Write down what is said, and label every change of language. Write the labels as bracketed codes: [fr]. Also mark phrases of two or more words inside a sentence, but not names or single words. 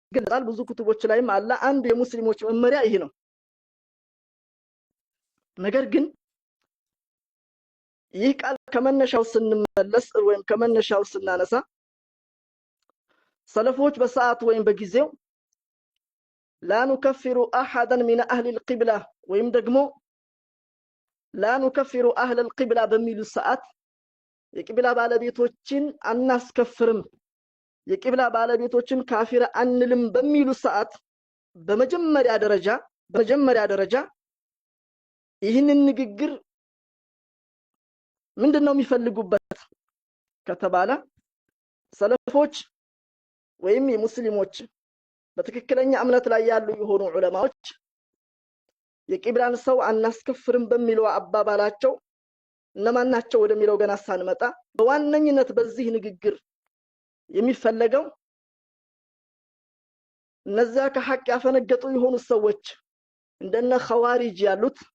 [am] ይገልጻል። ብዙ ኩቱቦች ላይም አለ። አንዱ የሙስሊሞች መመሪያ ይሄ ነው። ነገር ግን ይህ ቃል ከመነሻው ስንመለስ ወይም ከመነሻው ስናነሳ ሰለፎች በሰዓቱ ወይም በጊዜው [ar] لا نكفر احدا من اهل القبلة [am] ወይም ደግሞ [ar] لا نكفر اهل القبلة [am] በሚሉ ሰዓት የቂብላ ባለቤቶችን አናስከፍርም፣ የቂብላ ባለቤቶችን ካፊር አንልም በሚሉ ሰዓት በመጀመሪያ ደረጃ ይህንን ንግግር ምንድነው የሚፈልጉበት ከተባለ ሰለፎች ወይም የሙስሊሞች በትክክለኛ እምነት ላይ ያሉ የሆኑ ዑለማዎች የቂብላን ሰው አናስከፍርም በሚለው አባባላቸው እነማን ናቸው ወደሚለው ገና ሳንመጣ በዋነኝነት በዚህ ንግግር የሚፈለገው እነዚያ ከሐቅ ያፈነገጡ የሆኑ ሰዎች እንደነ ኸዋሪጅ ያሉት